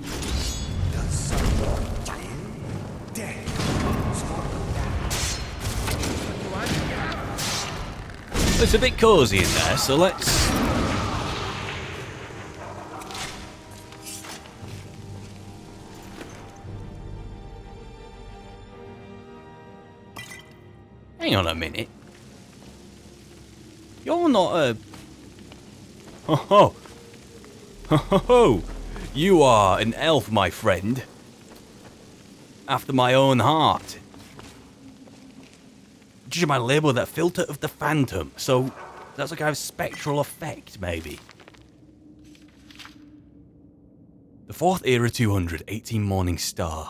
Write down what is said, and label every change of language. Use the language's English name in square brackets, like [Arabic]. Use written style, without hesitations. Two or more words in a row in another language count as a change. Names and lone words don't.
[English] It's a bit cozy in there, so let's... Hang on a minute. You're not a... Ho ho! Ho ho ho! You are an elf, my friend. After my own heart. Judging by label, that filter of the phantom. So that's a kind of spectral effect, maybe. The 4th era 200, 18 Morning Star.